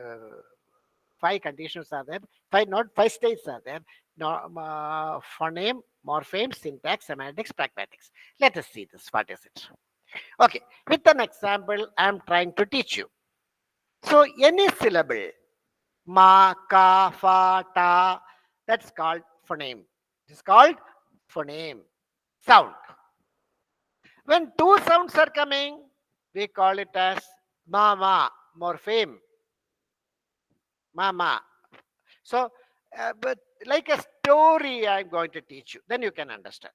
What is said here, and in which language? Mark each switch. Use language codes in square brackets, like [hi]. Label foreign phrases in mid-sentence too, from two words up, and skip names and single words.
[en] Five conditions are there. Five, not five states are there. No, phoneme, morpheme, syntax, semantics, pragmatics. Let us see this. What is it? Okay, with an example, I am trying to teach you. So any syllable, ma, ka, fa, ta, that's called phoneme. It's called phoneme, sound. When two sounds are coming, we call it as mama, morpheme, mama. So, but like a story, I'm going to teach you. Then you can understand.